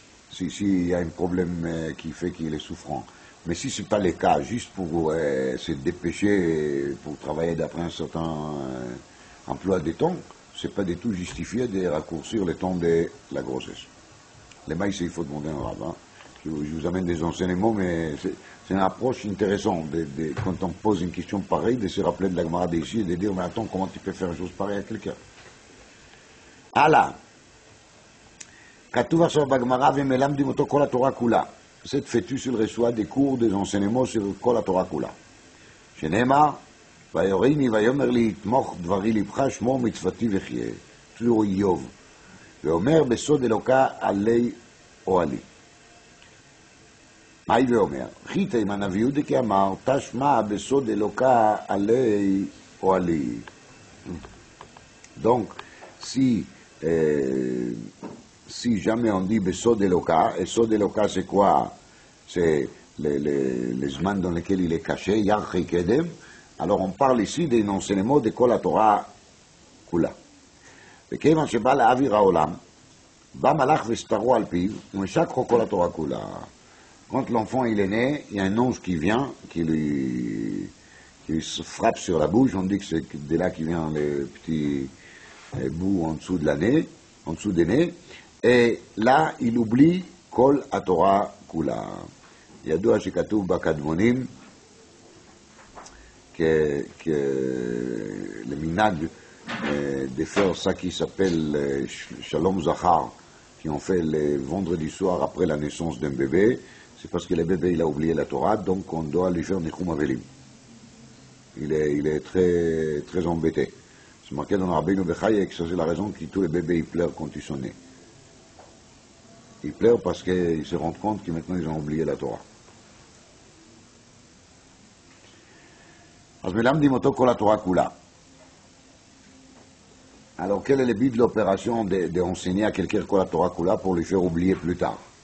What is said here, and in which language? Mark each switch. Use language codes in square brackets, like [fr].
[fr] S'il y a un problème qui fait qu'il est souffrant. Mais si ce n'est pas le cas, juste pour se dépêcher, pour travailler d'après un certain emploi de temps, ce n'est pas du tout justifié de raccourcir le temps de la grossesse. Les maïs, il faut demander un rabbin. Je vous amène des enseignements, mais c'est une approche intéressante quand on pose une question pareille, de se rappeler de la Gemara d'ici et de dire, mais attends, comment tu peux faire une chose pareille à quelqu'un? Allah. [he] כתוב עכשיו בגמרא ומלמדים אותו כל התורה כולה. [fr] Cette fœtus, il reçoit des cours, des enseignements sur [he] כל התורה כולה. שנאמר, ויוריני ויאמר לי, תמוך דברי לבך, שמור מצוותי וחיה. [fr] toujours איוב. [he] ואומר בסוד אלוקה עלי אוהלי. מהי ואומר? חיתא עם הנביא יהודה כי אמר, תשמע בסוד אלוקה עלי אוהלי. [fr] Donc, si jamais on dit Besod Eloka, et Sod Eloka c'est quoi? C'est les zman dans lesquels il est caché, Yarchi Kedem, alors on parle ici d'un enseignement de Kol HaTorah Kula. [he] וכיוון שבא לאוויר העולם, בא מלאך וסתרו על פיו, ומשכחו כל התורה כולה. [fr] Quand l'enfant il est né, il y a un ange qui vient, qui se frappe sur la bouche, on dit que c'est de là qui vient le petit bout en dessous de la nez, en dessous des nez, et là, il oublie Kol HaTorah Kula. [he] ידוע שכתוב בקדמונים [fr] que le minag de faire ça qui s'appelle Shalom Zachar, qui ont fait le vendredi soir après la naissance d'un bébé, c'est parce que le bébé il a oublié la Torah, donc on doit lui faire Nichum Avelim. Il est très, très embêté. C'est marqué dans Rabbeinu Bechaye que ça c'est la raison que tous les bébés ils pleurent quand ils sont nés. Ils pleurent parce qu'ils se rendent compte que maintenant ils ont oublié la Torah. [he] אז מלמדים אותו כל התורה כולה. [fr] Alors quel est le but de l'opération d'enseigner à quelqu'un [he] כל התורה כולה [fr] pour lui faire oublier plus tard?